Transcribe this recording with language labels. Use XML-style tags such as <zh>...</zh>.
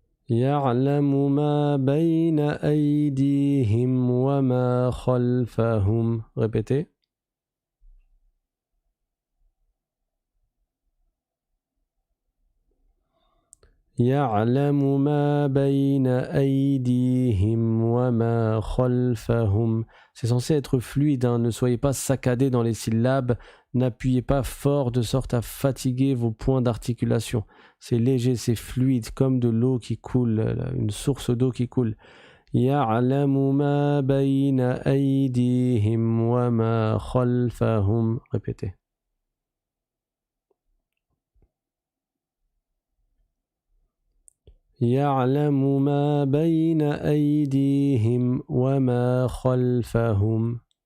<ar>يعلم ما بين أيديهم وما خلفهم.</ar> <fr>Répétez.</fr> <ar>يعلم ما بين أيديهم وما خلفهم.</ar> <fr>C'est censé être fluide, hein. Ne soyez pas saccadés dans les syllabes, n'appuyez pas fort de sorte à fatiguer vos points d'articulation. C'est léger, c'est fluide, comme de l'eau qui coule, une source d'eau qui coule.</fr> <ar>يعلم ما بين أيديهم وما خلفهم.</ar> <fr>Répétez.</fr> <ar>يعلم ما بين أيديهم وما خلفهم.</ar>